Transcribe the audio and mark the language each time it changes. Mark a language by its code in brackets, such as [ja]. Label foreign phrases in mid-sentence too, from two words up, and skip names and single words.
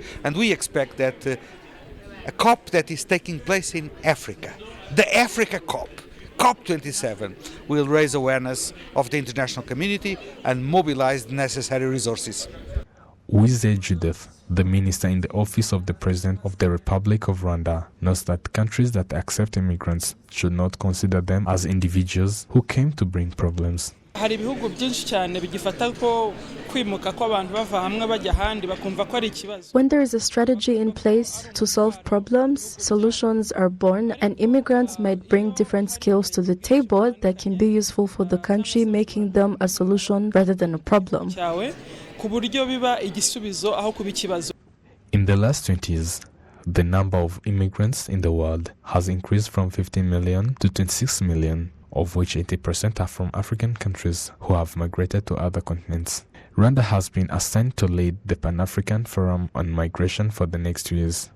[en] And we expect that a COP that is taking place in Africa, the Africa COP, COP27, will raise awareness of the international community and mobilize the necessary resources. Wize Judith, the minister in the office of the President of the Republic of Rwanda, notes that countries that accept immigrants should not consider them as individuals who came to bring problems. [rw] Hari ibihugu byinshi cyane bigifata ko kwimuka kw'abantu bava hamwe bajya ahandi bakumva ko ari ikibazo. [en] When there is a strategy in place to solve problems, solutions are born, and immigrants might bring different skills to the table that can be useful for the country, making them a solution rather than a problem. [rw] Ku buryo biba igisubizo aho kuba ikibazo. [en] In the last 20 years, the number of immigrants in the world has increased from 15 million to 26 million, of which 80% are from African countries who have migrated to other continents. Rwanda has been assigned to lead the Pan-African Forum on Migration for the next 2 years.